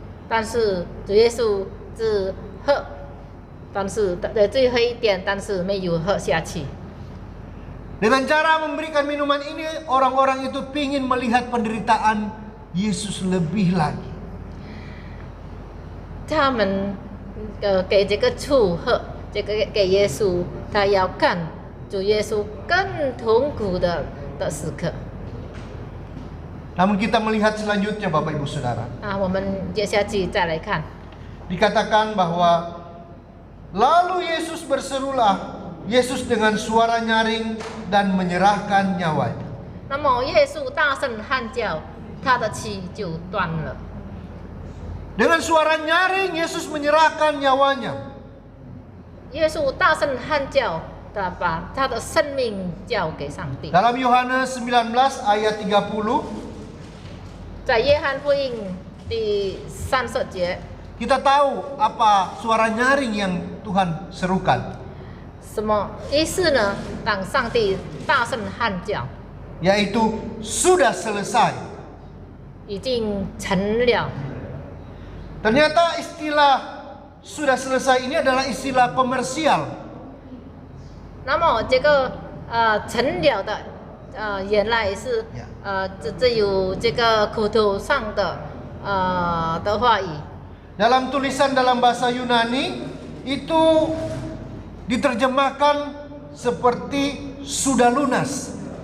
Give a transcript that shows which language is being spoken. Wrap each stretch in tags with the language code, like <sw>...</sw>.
<zh>但是主耶稣只喝，但是最喝一点，但是没有喝下去。</zh> <id>Dengan cara memberikan minuman ini, orang-orang itu ingin melihat penderitaan Yesus lebih lagi.</id> <zh>他们给这个醋喝，给耶稣，他要看主耶稣更痛苦的时刻。</zh> <id>Namun kita melihat selanjutnya Bapak Ibu Saudara.</id> <zh>我们接下去再来看。</zh> <id>Dikatakan bahwa lalu Yesus berserulah, Yesus dengan suara nyaring dan menyerahkan nyawanya.</id> <zh>那么耶稣大声喊叫，他的气就断了。</zh> <id>Dengan suara nyaring Yesus menyerahkan nyawanya.</id> <zh>耶稣大声喊叫，他把他的生命交给上帝。</zh> <id>Dalam Yohanes 19 ayat 30,</id> <zh>在约翰福音第30节，</zh> <id>kita tahu apa suara nyaring yang Tuhan serukan,</id> <zh>什么意思呢？当上帝大声喊叫，</zh> <id>yaitu sudah selesai.</id> <zh>已经成了。</zh> <id>Ternyata istilah sudah selesai ini adalah istilah komersial.</id> <zh>那么这个成了的原来是只有这个口头上的话语。</zh> <id>Dalam tulisan dalam bahasa Yunani itu diterjemahkan seperti sudah lunas.</id>